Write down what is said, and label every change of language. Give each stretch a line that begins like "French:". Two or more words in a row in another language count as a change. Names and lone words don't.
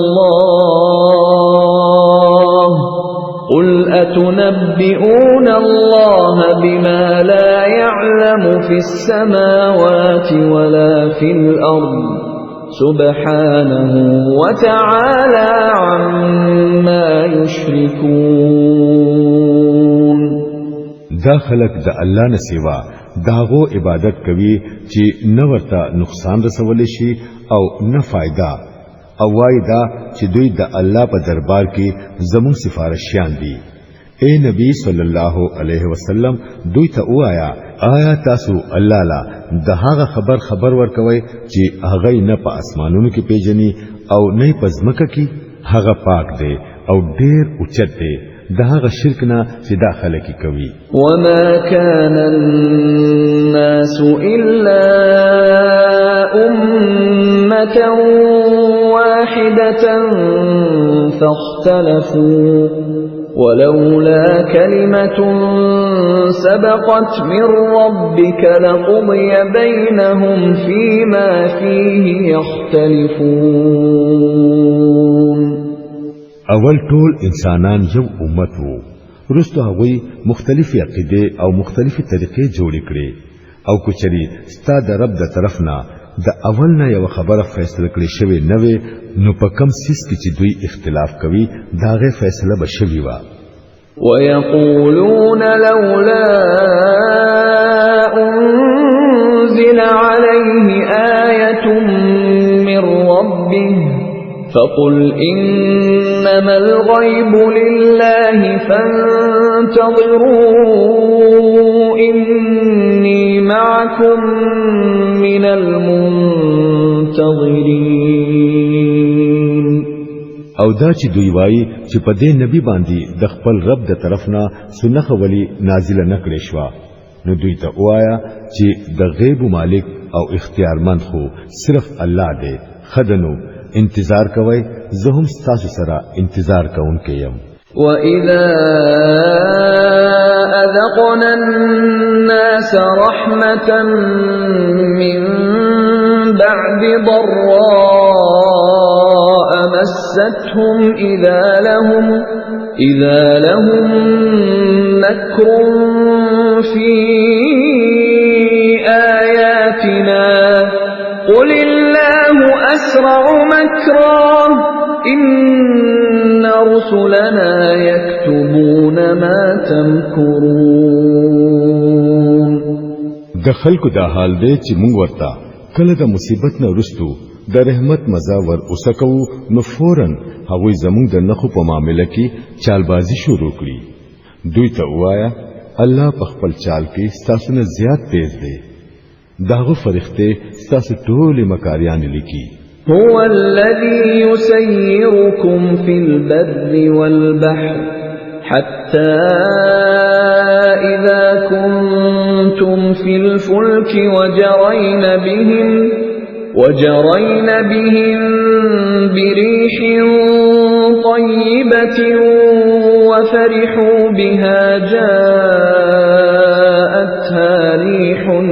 Arabic: الله قل أتنبئون الله بما لا يعلم في السماوات ولا في الأرض سبحانه وتعالى عما يشركون
Pashto: دا خلق د الله نه سیوا داغو عبادت کوي چې نه ورته نقصان رسول شي او نه فائدہ او وای دا چې دوی د الله په دربار کې زمون سفارشیان دي اے نبی
Arabic: صلی الله علیه وسلم
Pashto: دوی ته وایا آیا تاسو الله لا د هغه خبر ورکوي چې هغه نه په اسمانونو کې پیژني او نه په ځمکه کې؟ هغه پاک دی او ډیر اوچت دی د هغه شرک نه چې داخله کې کوي.
Arabic: وما كان الناس إلا أمة واحدة فاختلفوا ولولا كلمة سبقت من ربك لقضي بينهم فيما فيه يختلفون.
Pashto: اول ټول انسانان یو امت وو، رستو هغوی مختلفی عقیده او مختلفی طریقې جوړې کړې او کچري ستا د رب د طرف نه د اول نه یو خبره فیصله کړې شوی نه وي، نو په کم سیس کې چې دوی اختلاف کوي داغه فیصله به شوی و.
Arabic: ويقولون لولا أنزل عليه آية من ربه فقل إنما الغيب لله فانتظروا إني معكم من المنتظرين.
Pashto: او دا چې دوی وایي چې په دې نبی باندې د خپل رب د طرفنا سنخ ولی نازله نکړې شو، نو دوی ته وایا چې د غیب مالک او اختیارمند خو صرف الله دی. خدنو انتظار کوي، زه هم تاسو سره انتظار کوونکی یم.
Arabic: وَإِذَا أَذَقْنَا النَّاسَ رَحْمَةً مِّن بَعْدِ ضَرَّاءَ مَسَّتْهُمْ إِذَا لَهُم مَّكْرٌ فِي آيَاتِنَا قُلِ اللَّهُ أَسْرَعُ مَكْرًا إِنَّ رُسُلَنَا يَكْتُبُونَ مَا تَمْكُرُونَ.
Pashto: د خلکو دا حال دی چې موږ ورته کله د مصیبت نه رستو د رحمت مزا ور اوسکو، نو فورن هغوی زموږ د نخو په معاملې کې چالبازي شروع کړي. دوی ته وایا الله په خپل چال کې ستاسو نه زیات تیز دی، داغه فرښتې ستاسو ټول مکاریان لیکي.
Arabic: هو الذي يسيركم في البر والبحر حتى إذا كنتم في الفلك وجرين بهم بريح طيبة وفرحوا بها جاءتها ريح